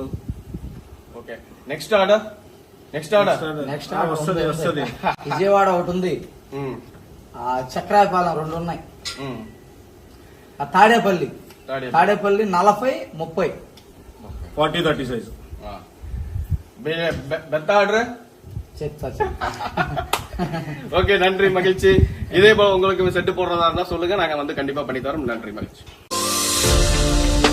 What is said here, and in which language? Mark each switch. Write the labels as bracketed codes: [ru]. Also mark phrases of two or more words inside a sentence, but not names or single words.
[en] okay, next order [te] వస్తుంది. విజయవాడ ఒకటి ఉంది, చక్రాయపాలెం 2 ఉన్నాయి, తాడేపల్లి 40-30 40-30 సైజ్. పెద్ద ఆర్డర్ చెప్తా. [ta] ஓகே, நன்றி, மகிழ்ச்சி. இதே போல உங்களுக்கு செட்டு போடுறதா இருந்தா சொல்லுங்க, நாங்க வந்து கண்டிப்பா பண்ணி தரோம். நன்றி, மகிழ்ச்சி.